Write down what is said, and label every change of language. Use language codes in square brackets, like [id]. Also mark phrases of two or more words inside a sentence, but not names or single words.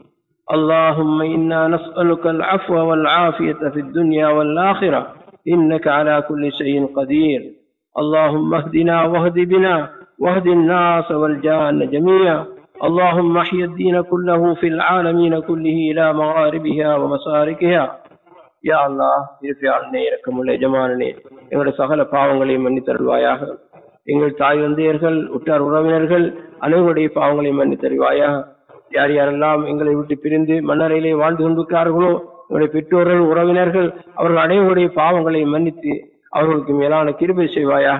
[ar] اللهم إنا نسألك العفو والعافية في الدنيا والآخرة إنك على كل شيء قدير. اللهم اهدنا واهد بنا واهد الناس والجان جميعا. اللهم احي الدين كله في العالمين كله إلى مغاربها ومساركها. [ta] யா அல்லாஹ், இருப்பியாளனே, இரக்கமுள்ள எஜமானனே, எங்களுடைய சகல பாவங்களையும் மன்னித்தருள்வாயாக. எங்கள் தாய் தந்தையர்கள், உற்றார் உறவினர்கள் அனைவருடைய பாவங்களையும் மன்னித்தருள்வாயாக. யார் யாரெல்லாம் எங்களை விட்டு பிரிந்து மன்னரையிலே வாழ்ந்து கொண்டிருக்கிறார்களோ, எங்களுடைய பெற்றோர்கள், உறவினர்கள், அவர்கள் அனைவருடைய பாவங்களை மன்னித்து அவர்களுக்கு மேலான கிருபை செய்வாயாக.